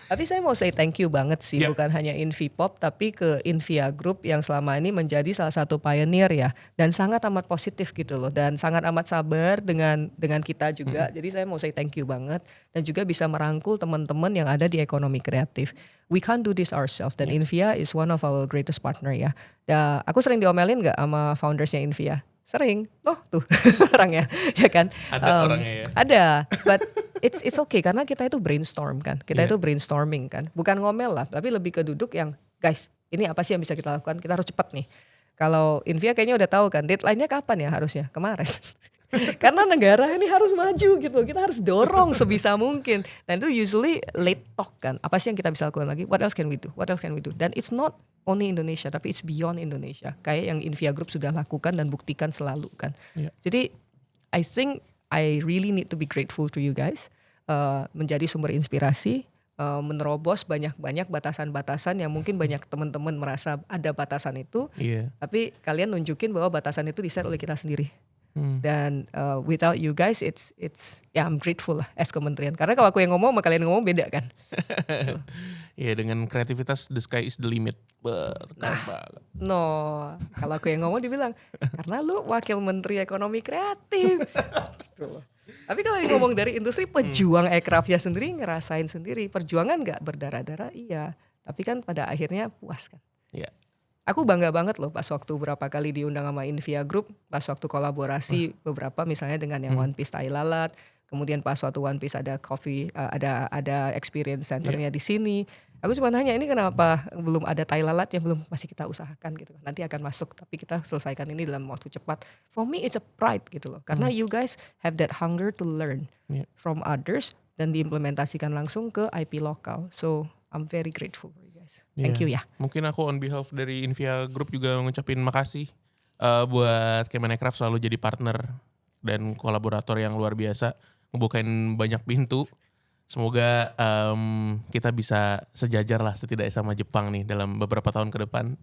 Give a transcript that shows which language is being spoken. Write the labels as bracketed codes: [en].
[id] Tapi saya mau [en] say thank you [id] banget sih, Yep. bukan hanya Invipop tapi ke Invia Group yang selama ini menjadi salah satu pioneer ya, dan sangat amat positif gitu loh, dan sangat amat sabar dengan kita juga. Jadi saya mau [en] say thank you [id] banget, dan juga bisa merangkul teman-teman yang ada di ekonomi kreatif. [en] We can't do this ourselves, dan Invia is one of our greatest partner ya. [id] Ya aku sering diomelin nggak sama foundersnya Invia? Sering. Oh tuh orangnya ya kan. Ada orangnya ya. Ada, [en] but it's okay [id] karena kita itu brainstorm kan. Kita itu brainstorming kan. Bukan ngomel lah, tapi lebih ke duduk yang guys, ini apa sih yang bisa kita lakukan? Kita harus cepat nih. Kalau Invia kayaknya udah tahu kan, deadline-nya kapan ya harusnya? Kemarin. Karena negara ini harus maju gitu. Kita harus dorong sebisa mungkin. Dan itu usually late talk kan. Apa sih yang kita bisa lakukan lagi? [en] What else can we do? What else can we do? Dan it's not only Indonesia, [id] tapi [en] it's beyond Indonesia. [id] Kayak yang Invia Group sudah lakukan dan buktikan selalu kan. Jadi [en] I think I really need to be grateful to you guys. [id] Menjadi sumber inspirasi, menerobos banyak-banyak batasan-batasan yang mungkin banyak teman-teman merasa ada batasan itu. Iya. Tapi kalian nunjukin bahwa batasan itu di-set oleh kita sendiri. [en] Dan without you guys, it's ya I'm grateful lah as kementerian. [id] Karena kalau aku yang ngomong sama kalian ngomong beda kan. Iya, dengan kreativitas [en] the sky is the limit. [id] Keren banget. No, kalau aku yang ngomong dibilang karena lu wakil menteri ekonomi kreatif. Gitu loh. Tapi kalau yang ngomong dari industri, pejuang aircraftnya sendiri ngerasain sendiri. Perjuangan nggak berdarah-darah, iya. Tapi kan pada akhirnya puas kan. Iya. Aku bangga banget loh pas waktu berapa kali diundang sama Invia Group, pas waktu kolaborasi beberapa misalnya dengan yang One Piece Tai Lalat, kemudian pas waktu One Piece ada coffee, ada experience centernya di sini. Aku cuma nanya ini kenapa belum ada Tai Lalat yang belum masih kita usahakan gitu. Nanti akan masuk tapi kita selesaikan ini dalam waktu cepat. [en] For me it's a pride [id] gitu loh. [en] Karena you guys have that hunger to learn from others [id] dan diimplementasikan langsung ke IP lokal. [en] So I'm very grateful for you guys. Thank you ya. [id] Mungkin aku [en] on behalf [id] dari Invia Group juga ngucapin makasih buat Kemenecraft selalu jadi partner dan kolaborator yang luar biasa, ngebukain banyak pintu. Semoga kita bisa sejajar lah setidaknya sama Jepang nih dalam beberapa tahun ke depan.